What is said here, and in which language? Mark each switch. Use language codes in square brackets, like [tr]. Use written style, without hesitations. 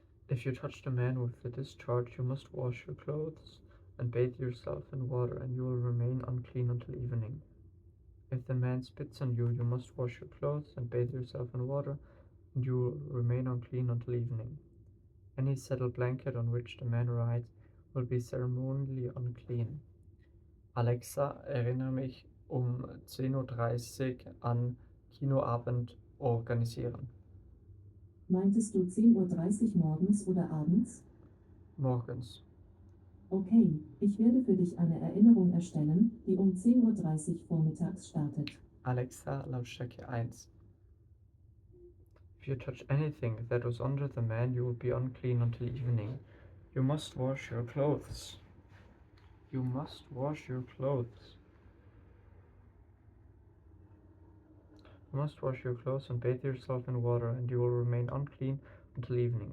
[en] If you touch the man with the discharge, you must wash your clothes and bathe yourself in water, and you will remain unclean until evening. If the man spits on you, you must wash your clothes and bathe yourself in water, and you will remain unclean until evening. Any settled blanket on which the man rides will be ceremonially unclean. [de] Alexa, erinnere mich 10:30 Uhr an Kinoabend organisieren. Meintest du 10:30 Uhr morgens oder abends? Morgens. Okay, ich werde für dich eine Erinnerung erstellen, die um 10:30 Uhr vormittags startet. Alexa, Lautstärke 1. [en] If you touch anything that was under the man, you will be unclean until evening. You must wash your clothes. You must wash your clothes. You must wash your clothes and bathe yourself in water, and you will remain unclean until evening.